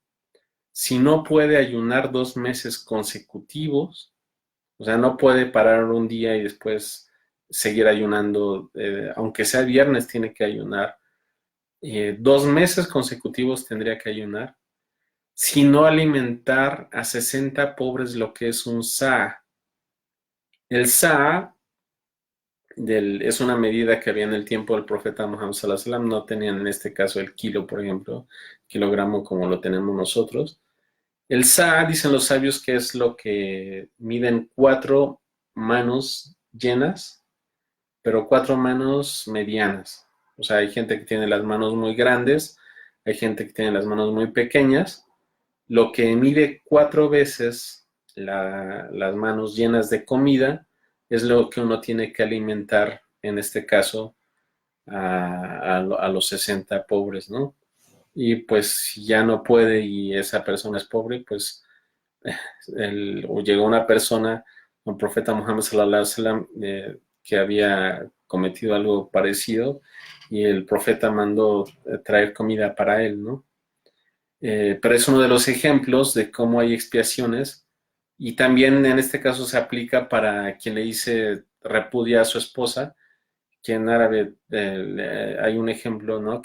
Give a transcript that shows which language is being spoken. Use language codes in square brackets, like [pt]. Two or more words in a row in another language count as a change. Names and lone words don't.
[es] Si no puede ayunar 2 meses consecutivos, o sea, no puede parar un día y después seguir ayunando, aunque sea viernes, tiene que ayunar. 2 meses consecutivos tendría que ayunar, si no alimentar a 60 pobres, lo que es un sa'. El sa' es una medida que había en el tiempo del profeta Muhammad [ar] صلى الله عليه وسلم. [es] No tenían en este caso el kilo, por ejemplo, kilogramo como lo tenemos nosotros. El sa', dicen los sabios, que es lo que miden 4 manos llenas, pero 4 manos medianas. O sea, hay gente que tiene las manos muy grandes, hay gente que tiene las manos muy pequeñas. Lo que mide 4 veces las manos llenas de comida es lo que uno tiene que alimentar, en este caso, a los 60 pobres, ¿no? Y pues si ya no puede y esa persona es pobre, pues llegó una persona, un profeta Muhammad [ar] صلى الله عليه وسلم, [es] que había cometido algo parecido y el profeta mandó traer comida para él, ¿no? Pero es uno de los ejemplos de cómo hay expiaciones y también en este caso se aplica para quien le dice repudia a su esposa, que en árabe hay un ejemplo, ¿no?